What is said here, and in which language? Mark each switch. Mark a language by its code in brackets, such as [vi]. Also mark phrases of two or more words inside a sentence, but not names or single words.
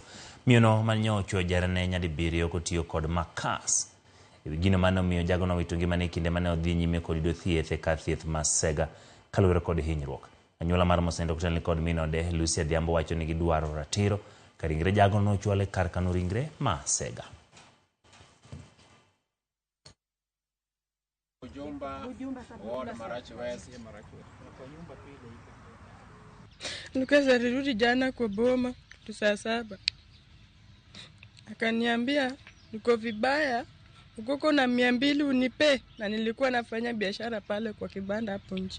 [luo] Miyono manyocho jaherane nyadibiriyo kotiyo kod makas. Gino mano miyo jagono wito ngimane kinde mane odhi nyime kod yudo thieth e kar thieth Masega kaluwore kod hinyruok. Anyuola mar mosenindo kotelni kod min ode Lucy Adhiambo wacho ni gidwaro ratiro ka ringre jagono ochwal e kar kano ringre Masega. [sw] Lucas alirudi jana kwa boma saa 7. Akaniambia niko vibaya, uko na 200 unipe, na nilikuwa nafanya biashara pale kwa kibanda hapo nje.